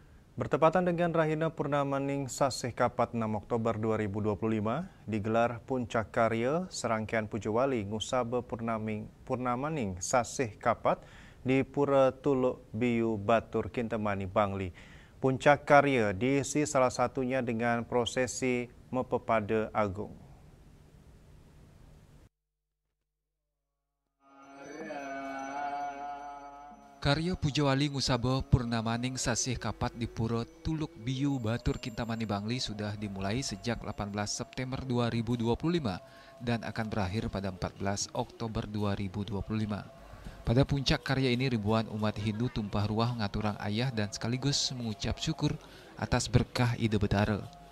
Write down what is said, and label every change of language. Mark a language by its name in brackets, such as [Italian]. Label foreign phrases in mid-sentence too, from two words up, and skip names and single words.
[Indonesian] Bertepatan dengan Rahina Purnamaning Sasih Kapat 6 Oktober 2025, digelar Puncak Karya Serangkaian Pujawali Ngusaba Purnamaning Sasih Kapat di Pura Tuluk Biu Batur Kintamani Bangli. Puncak Karya diisi salah satunya dengan prosesi Mepepada Agung. Karya Pujawali Ngusaba Purnamaning Sasih Kapat di Pura Tuluk Biu Batur Kintamani Bangli sudah dimulai sejak 18 September 2025 dan akan berakhir pada 14 Oktober 2025. Pada puncak karya ini ribuan umat Hindu tumpah ruah [Balinese] ngaturang ayah [Indonesian] dan sekaligus mengucap syukur atas berkah Ide Betara.